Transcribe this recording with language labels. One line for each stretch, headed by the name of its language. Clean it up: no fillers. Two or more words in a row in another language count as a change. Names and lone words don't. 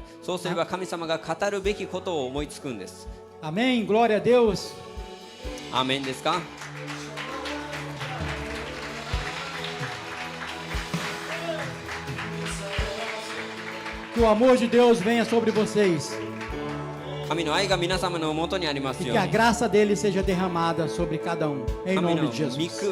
Japanese: そうすれば神様が語るべきことを思いつくんです。
Portuguese: Amém? Glória a Deus.
Japanese: アーメンですか？
Portuguese: Que o amor de Deus venha sobre vocês
Japanese: 神の愛が皆様のもとにあります
Portuguese: e
Japanese: よ
Portuguese: que
Japanese: う
Portuguese: a
Japanese: に。
Portuguese: graça dele seja derramada sobre cada um, em
Japanese: 神
Portuguese: nome
Japanese: の
Portuguese: de Jesus.